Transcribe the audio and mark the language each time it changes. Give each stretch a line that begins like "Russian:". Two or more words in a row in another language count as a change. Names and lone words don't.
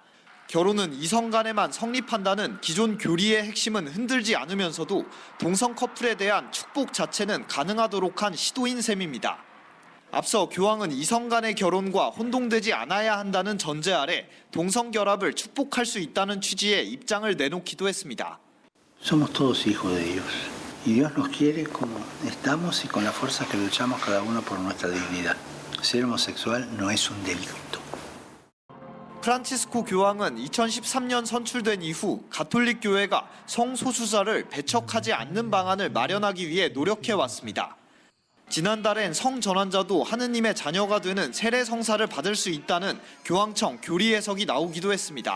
Korean: 결혼은 이성 간에만 성립한다는 기존 교리의 핵심은 흔들지 않으면서도 동성 커플에 대한 축복 자체는 가능하도록 한 시도인 셈입니다. 앞서 교황은 이성 간의 결혼과 혼동되지 않아야 한다는 전제 아래 동성 결합을 축복할 수 있다는 취지의 입장을 내놓기도 했습니다.
Spanish: Somos todos hijos de Dios. Y Dios nos quiere como estamos y con la fuerza que luchamos cada uno por nuestra dignidad. Ser homosexual no es un delito.
Korean: 프란치스코 교황은 2013년 선출된 이후 가톨릭 교회가 성소수자를 배척하지 않는 방안을 마련하기 위해 노력해왔습니다. 지난달엔 성전환자도 하느님의 자녀가 되는 세례 성사를 받을 수 있다는 교황청 교리 해석이 나오기도 했습니다.